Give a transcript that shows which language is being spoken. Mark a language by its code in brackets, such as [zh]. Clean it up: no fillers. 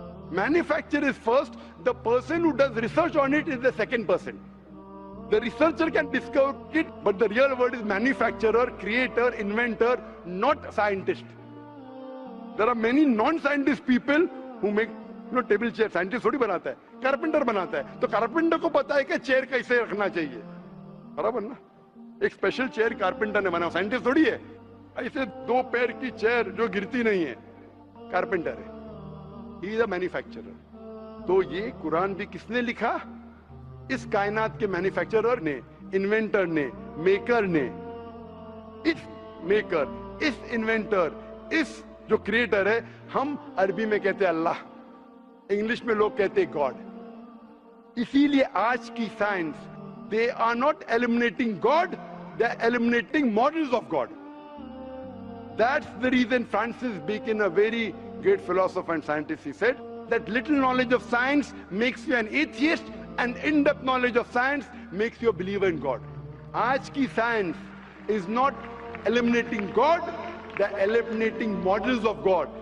[en] Manufacturer is first. The person who does research on it is the second person. The researcher can discover it, but the real word is manufacturer, creator, inventor, not scientist. There are many non-scientist people who make table chair. [hi] Scientist थोड़ी बनाता है, carpenter बनाता है. तो carpenter को पता है कि chair कैसे रखना चाहिए. बराबर ना? एक special chair carpenter ने बनाया. Scientist थोड़ी है. ऐसे 2 पैर की chair जो गिरती नहीं है, carpenter है. [en] He is a manufacturer. [hi] तो ये कुरान भी किसने लिखा? इस कायनात के मैन्युफैक्चरर ने, इन्वेंटर ने, मेकर ने. इस मेकर, इस इन्वेंटर, इस जो क्रिएटर है, हम अरबी में कहते हैं अल्लाह, इंग्लिश में लोग कहते हैं गॉड. इसीलिए आज की science, [en] They are not eliminating God, they are eliminating models of God. That's the reason Francis Bacon, a very great philosopher and scientist, he said that little knowledge of science makes you an atheist and in-depth knowledge of science makes you a believer in God. [hi] आज की [en] science is not eliminating God, they're eliminating models of God.